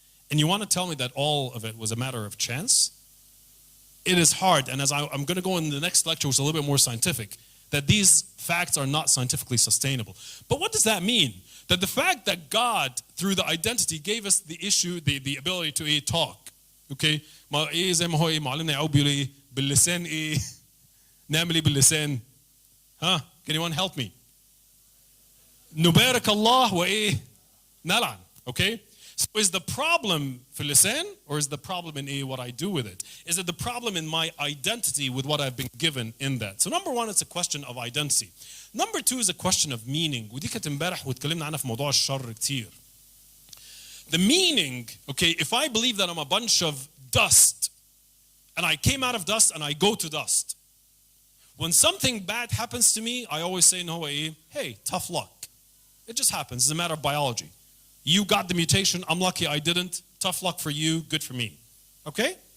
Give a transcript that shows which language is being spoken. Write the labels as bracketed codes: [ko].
[en] And you want to tell me that all of it was a matter of chance? It is hard, and as I'm going to go in the next lecture, which is a little bit more scientific, that these facts are not scientifically sustainable. But what does that mean? That the fact that God, through the identity, gave us the the ability to talk. Okay? [ar] زي ما هو معلمنا يعقوب بيقول ايه باللسان ايه نعمل ايه باللسان ها [en] can anyone help me [ar] نبارك الله وايه نلعن. [en] Okay? So is the problem [ar] في اللسان, [en] or is the problem in what I do with it? Is it the problem in my identity with what I've been given in that? So number one, it's a question of identity. Number two is a question of meaning. [ar] ودي كانت امبارح واتكلمنا عنها في موضوع الشر كتير. [en] The meaning, okay, if I believe that I'm a bunch of dust and I came out of dust and I go to dust, when something bad happens to me, I always say, no, hey, tough luck. It just happens. It's a matter of biology. You got the mutation. I'm lucky I didn't. Tough luck for you. Good for me. Okay?